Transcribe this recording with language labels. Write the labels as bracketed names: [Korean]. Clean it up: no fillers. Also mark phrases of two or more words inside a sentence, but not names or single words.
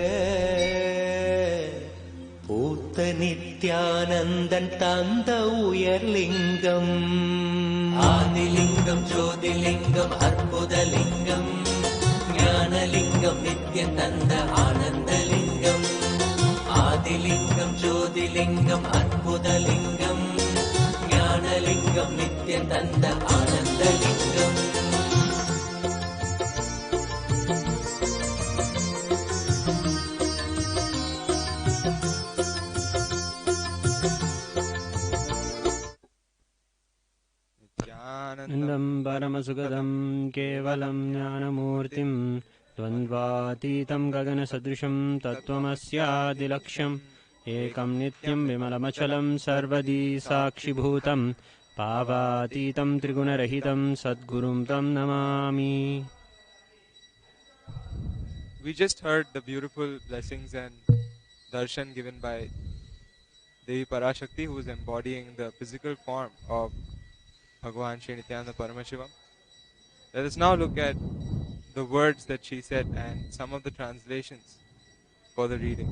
[Tamil] பூத்த நித்யானந்தன் தந்த உயர்லிங்கம் ஆதிலிங்கம் ஜோதிலிங்கம் அற்புதலிங்கம் ஞானலிங்கம் நித்யன் தந்த ஆனந்தலிங்கம் ஆதிலிங்கம் ஜோதிலிங்கம் அற்புதலிங்கம் ஞானலிங்கம் நித்யன் தந்த ஆனந்தலிங்கம் [Sanskrit] आनन्दं परमसुखदं केवलं ज्ञानमूर्तिं द्वन्द्वातीतं गगनसदृशं तत्त्वमस्यादिलक्ष्यम् एकं नित्यं विमलमचलं सर्वदी साक्षिभूतं पावातीतं त्रिगुणरहितं सद्गुरुं तं नमामि. [English] We just heard the beautiful blessings and darshan given by Devi Parashakti, who is embodying the physical form of Bhagavan Shri Nithyananda Paramashivam. Let us now look at the words that she said and some of the translations for the readings.